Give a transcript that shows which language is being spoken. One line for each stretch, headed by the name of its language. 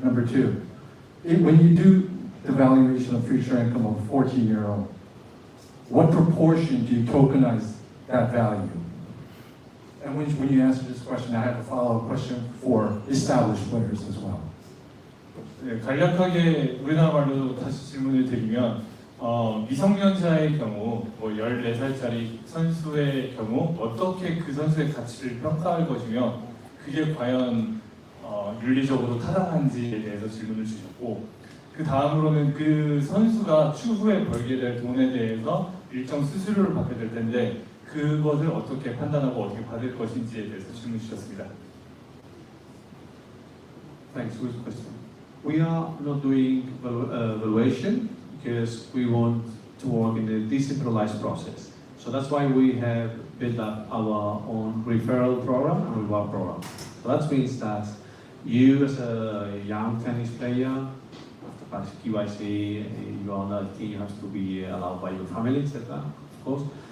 English: Number two, when you do the valuation of future income of a 14-year-old, what proportion do you tokenize that value? And when you answer this question, I have a follow-up question for established players as well.
Korean: 네, 간략하게 우리나라 말로 다시 질문을 드리면 미성년자의 경우, 뭐 14살짜리 선수의 경우 어떻게 그 선수의 가치를 평가할 것이며 그게 과연 윤리적으로 타당한지에 대해서 질문을 주셨고, 그 다음으로는 그 선수가 추후에 벌게 될 돈에 대해서 일정 수수료를 받게 될 텐데 그것을 어떻게 판단하고 어떻게 받을 것인지에 대해서 질문 주셨습니다.
English: Thanks for the question. We are not doing valuation because we want to work in a decentralized process. So that's why we have built up our own referral program and reward program. So that means that you as a young tennis player, after passing KYC, you are not a team, you have to be allowed by your family, etc. Of course.